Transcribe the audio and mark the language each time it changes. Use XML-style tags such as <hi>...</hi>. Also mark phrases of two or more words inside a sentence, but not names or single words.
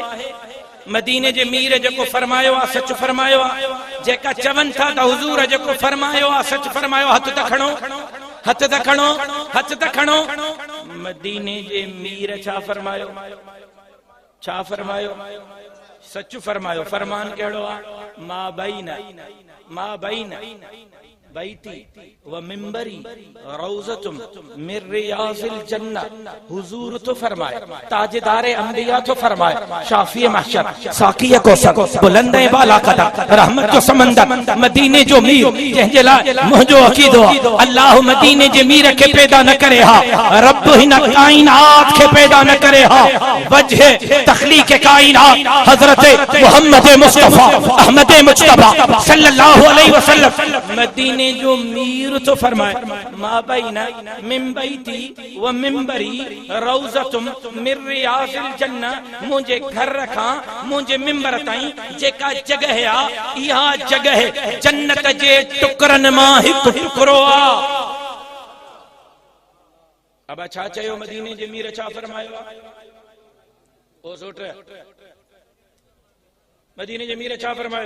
<sd>मदीने जे मीर जेको फरमायो आहे सच फरमायो आहे? जेका चवनि था त हुजूर जेको फरमायो आहे सच फरमायो, हथ त खणो, हथ त खणो, हथ त खणो। मदीने जे मीर छा फरमायो? छा फरमायो? सच फरमायो। फरमान कहिड़ो आहे?</sd> <ar>ما بين بيتي ومنبري روضة من رياض الجنة.</ar> <sd>हुजूर तो फरमाए, ताजदारे अंबिया तो फरमाए, शाफी महशर, साकिया कौसर, बुलंदे बाला कदम, रहमत जो समंदर, मदीने जो मीर जंहिंजे लाइ मुंहिंजो अक़ीदो अल्लाह मदीने जे मीर खे पैदा न करे हा, रब हिन काइनात खे पैदा न करे हा। वजह तखलीक काइनात हजरत मोहम्मद मुस्तफा अहमद मुज्तबा</sd> <ar>صلى الله عليه وسلم</ar> <sd>मदीने जो मीर तो फरमाए,</sd> <ar>ما بين من بيتي ومنبري روضة من رياض الجنة.</ar> <sd>मुझे घर रखा मुझे मिंबर ताईं जेका जगह आ, इहा जगह जन्नत जे टुकरन मां हिकु टुकरो आ। अब छा चयो? मदीने जे मीर छा फरमायो? ओ सोट मदीने जे मीर छा फरमायो?</sd>